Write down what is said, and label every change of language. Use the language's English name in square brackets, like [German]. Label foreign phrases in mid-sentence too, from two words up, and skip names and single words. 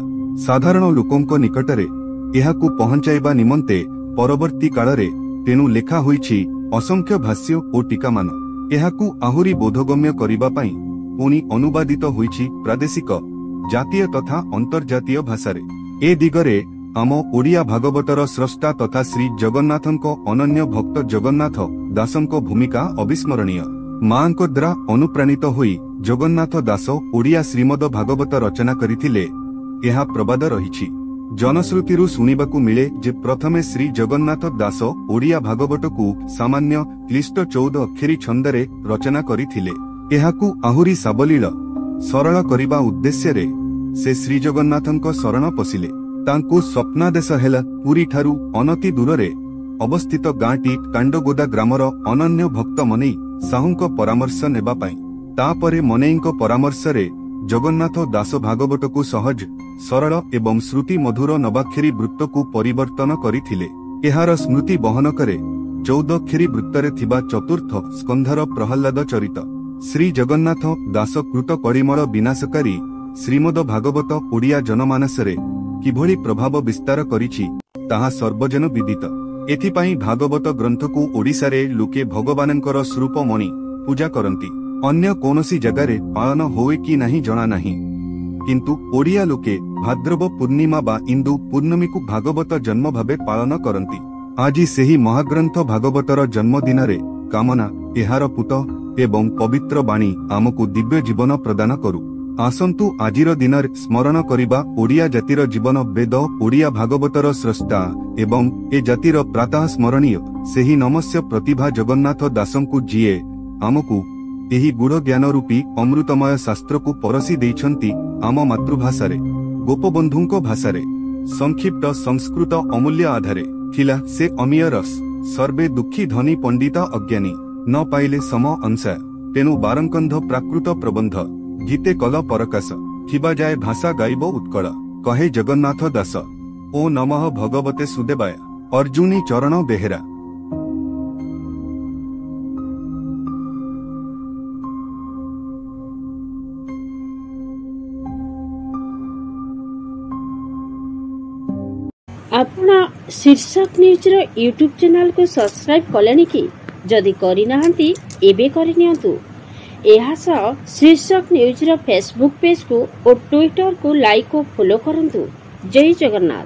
[Odia] ସାଧାରଣ ଲୋକଙ୍କ ନିକଟରେ ଏହାକୁ ପହଞ୍ଚାଇବା ନିମନ୍ତେ ପରବର୍ତ୍ତୀ କାଳରେ ତେଣୁ ଲେଖା ହୋଇଛି ଅସଂଖ୍ୟ ଭାଷ୍ୟ ଓ ଟୀକାମାନ ଏହାକୁ ଆହୁରି ବୋଧଗମ୍ୟ କରିବା ପାଇଁ ପୁଣି ଅନୁବାଦିତ ହୋଇଛି ପ୍ରାଦେଶିକ ଜାତୀୟ ତଥା ଅନ୍ତର୍ଜାତୀୟ ଭାଷାରେ। ଏ ଦିଗରେ ଆମ ଓଡ଼ିଆ ଭାଗବତର ସ୍ରଷ୍ଟା ତଥା ଶ୍ରୀ ଜଗନ୍ନାଥଙ୍କ ଅନନ୍ୟ ଭକ୍ତ ଜଗନ୍ନାଥ ଦାସଙ୍କ ଭୂମିକା ଅବିସ୍ମରଣୀୟ। ମାଙ୍କ ଦ୍ୱାରା ଅନୁପ୍ରାଣିତ ହୋଇ ଜଗନ୍ନାଥ ଦାସ ଓଡ଼ିଆ ଶ୍ରୀମଦ ଭାଗବତ ରଚନା କରିଥିଲେ ଏହା ପ୍ରବାଦ ରହିଛି। ଜନଶ୍ରୁତିରୁ ଶୁଣିବାକୁ ମିଳେ ଯେ ପ୍ରଥମେ ଶ୍ରୀ ଜଗନ୍ନାଥ ଦାସ ଓଡ଼ିଆ ଭାଗବତକୁ ସାମାନ୍ୟ କ୍ଲିଷ୍ଟ 14 ଅକ୍ଷରୀ ଛନ୍ଦରେ ରଚନା କରିଥିଲେ। ଏହାକୁ ଆହୁରି ସାବଲୀଳ ସରଳ କରିବା ଉଦ୍ଦେଶ୍ୟରେ ସେ ଶ୍ରୀ ଜଗନ୍ନାଥଙ୍କ ଶରଣ ପଶିଲେ। ତାଙ୍କୁ ସ୍ୱପ୍ନାଦେଶ ହେଲା ପୁରୀ ଠାରୁ ଅନତି ଦୂରରେ ଅବସ୍ଥିତ ଗାଁଟି କାଣ୍ଡଗୋଦା ଗ୍ରାମର ଅନନ୍ୟ ଭକ୍ତ ମନେଇ ସାହୁଙ୍କ ପରାମର୍ଶ ନେବା ପାଇଁ। ତାପରେ ମନେଇଙ୍କ ପରାମର୍ଶରେ ଜଗନ୍ନାଥ ଦାସ ଭାଗବତକୁ ସହଜ ସରଳ ଏବଂ ଶ୍ରୁତି ମଧୁର ନବାକ୍ଷରୀ ବୃତ୍ତକୁ ପରିବର୍ତ୍ତନ କରିଥିଲେ। ଏହାର ସ୍ମୃତି ବହନ କରେ 14 ଅକ୍ଷରୀ ବୃତ୍ତରେ ଥିବା ଚତୁର୍ଥ ସ୍କନ୍ଧର ପ୍ରହ୍ଲାଦ ଚରିତ। ଶ୍ରୀ ଜଗନ୍ନାଥ ଦାସ କୃତ କଳିମଳ ବିନାଶକାରୀ ଶ୍ରୀମଦ ଭାଗବତ ଓଡ଼ିଆ ଜନମାନସରେ କିଭଳି ପ୍ରଭାବ ବିସ୍ତାର କରିଛି ତାହା ସର୍ବଜନ ବିଦିତ। ଏଥିପାଇଁ ଭାଗବତ ଗ୍ରନ୍ଥକୁ ଓଡ଼ିଶାରେ ଲୋକେ ଭଗବାନଙ୍କର ସ୍ୱରୂପ ମଣି ପୂଜା କରନ୍ତି। ଅନ୍ୟ କୋଉସି ଜାଗାରେ ପାଳନ ହୁଏ କି ନାହିଁ ଜଣା ନାହିଁ କିନ୍ତୁ ଓଡ଼ିଆ ଲୋକେ ଭାଦ୍ରବ ପୂର୍ଣ୍ଣିମା ବା ଇନ୍ଦୁ ପୂର୍ଣ୍ଣମୀକୁ ଭାଗବତ ଜନ୍ମ ଭାବେ ପାଳନ କରନ୍ତି। ଆଜି ସେହି ମହାଗ୍ରନ୍ଥ ଭାଗବତର ଜନ୍ମଦିନ ରେ କାମନା ଏହାର ପୂତ ଏବଂ ପବିତ୍ର ବାଣୀ ଆମକୁ ଦିବ୍ୟ ଜୀବନ ପ୍ରଦାନ କରୁ। ଆସନ୍ତୁ ଆଜିର ଦିନ ସ୍ମରଣ କରିବା ଓଡ଼ିଆ ଜାତିର ଜୀବନ ବେଦ ଓଡ଼ିଆ ଭାଗବତର ସ୍ରଷ୍ଟା ଏବଂ ଏ ଜାତିର ପ୍ରାତଃ ସ୍ମରଣୀୟ ସେହି ନମସ୍ୟ ପ୍ରତିଭା ଜଗନ୍ନାଥ ଦାସଙ୍କୁ ଯିଏ ଆମକୁ ଏହି ଗୂଢ଼ ଜ୍ଞାନ ରୂପୀ ଅମୃତମୟ ଶାସ୍ତ୍ରକୁ ପରଷି ଦେଇଛନ୍ତି। ଆମ ମାତୃଭାଷାରେ ଗୋପବନ୍ଧୁଙ୍କ ଭାଷାରେ ସଂକ୍ଷିପ୍ତ ସଂସ୍କୃତ ଅମୂଲ୍ୟ ଆଧାରେ ଥିଲା ସେ ଅମିୟ ରସ ସର୍ବେ ଦୁଃଖୀ ଧନୀ ପଣ୍ଡିତ ଅଜ୍ଞାନୀ ନ ପାଇଲେ ସମ ଅଂଶ ତେଣୁ ବାରସ୍କନ୍ଧ ପ୍ରାକୃତ ପ୍ରବନ୍ଧ ଗୀତେ କଲି ପରକାଶ ଥିବା ଯାଏ ଭାଷା ଗାଇବ ଉତ୍କଳ କହେ ଜଗନ୍ନାଥ ଦାସ। ଓଁ ନମଃ ଭଗବତେ ସୁଦେବାୟ ଅର୍ଜୁନୀ ଚରଣ ବେହେରା। ଆପଣ ଶୀର୍ଷକ ନ୍ୟୁଜର ୟୁଟ୍ୟୁବ ଚ୍ୟାନେଲକୁ ସବସ୍କ୍ରାଇବ କଲେଣି କି ଯଦି କରି ନାହାନ୍ତି ଏବେ କରି ନିଅନ୍ତୁ। ଏହା ସହ ଶୀର୍ଷକ ନ୍ୟୁଜର ଫେସବୁକ ପେଜକୁ ଓ ଟ୍ୱିଟରକୁ ଲାଇକ ଓ ଫଲୋ କରନ୍ତୁ। ଜୟ ଜଗନ୍ନାଥ।